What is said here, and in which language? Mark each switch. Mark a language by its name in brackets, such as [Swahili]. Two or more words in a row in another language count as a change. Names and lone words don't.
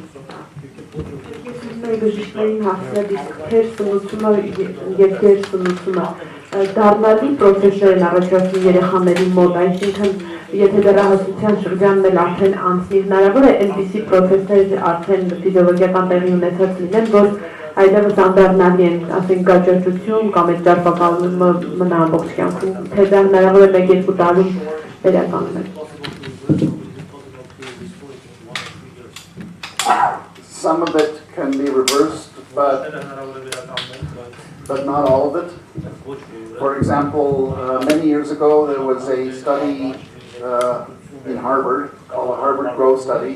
[Armenian] Բժիշկներին հասնել իսկ թեր սնուցումը եւ թեր սնուցումը դառնալի պրոցեսներ են առաջացնում երեխաների մոտ, այսինքն եթե դեռահասության շրջանն էլ արդեն անցնի, հնարավոր է այնպիսի պրոցեսներ արդեն ֆիզիոլոգիական տեղի ունեցած լինեն, որ այլևս անդառնալի են, ասենք գաճաճություն կամ այդ ճարպակալումը մնա ամբողջ կյանքում, թե դա հնարավոր է 1-2 տարում վերականգնել։ [English] Some of it can be reversed, but not all of it. For example, many years ago there was a study in Harvard called the Harvard Growth Study.